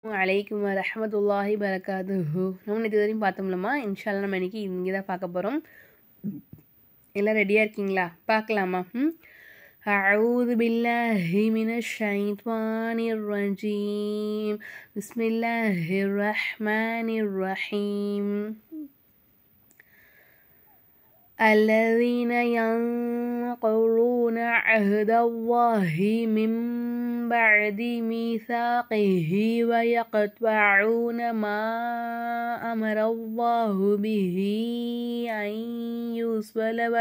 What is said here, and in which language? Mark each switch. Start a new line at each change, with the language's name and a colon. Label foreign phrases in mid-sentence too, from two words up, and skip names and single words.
Arabic: وعليكم ورحمة الله وبركاته.
Tamil: நம்ம இது வரையும் பார்த்தோம்லம்மா. இன்ஷால்லா நம்ம இன்னைக்கு இங்கே தான் பார்க்க போகிறோம். எல்லாம் ரெடியாக இருக்கீங்களா? பார்க்கலாமா?
Arabic: أعوذ بالله من الشيطان الرجيم بسم الله الرحمن الرحيم الذين ينقضون عهد الله من بعد ميثاقه ويقطعون ما أمر الله به أن يوصل